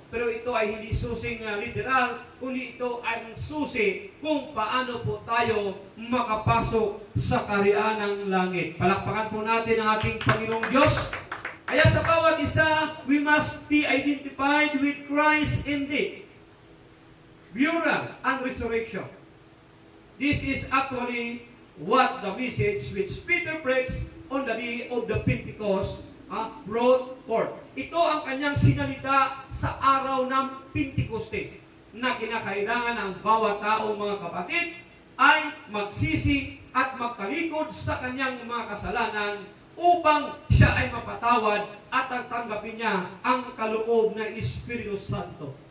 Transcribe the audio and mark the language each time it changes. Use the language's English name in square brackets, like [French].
[Filipino] Pero ito ay hindi susing literal, kundi ito ay susi kung paano po tayo makapasok sa kaharian ng langit. Palakpakan po natin ang ating Panginoong Diyos. Kaya sa bawat isa, [English] we must be identified with Christ in death, burial, and resurrection. This is actually what the message which Peter preached on the day of the Pentecost brought forth. [Filipino] Ito ang kanyang sinalita sa araw ng Pentecostes, na kinakailangan ng bawat tao, mga kapatid, ay magsisi at magkalikod sa kanyang mga kasalanan upang siya ay mapatawad at tanggapin niya ang kaloob ng Espiritu Santo.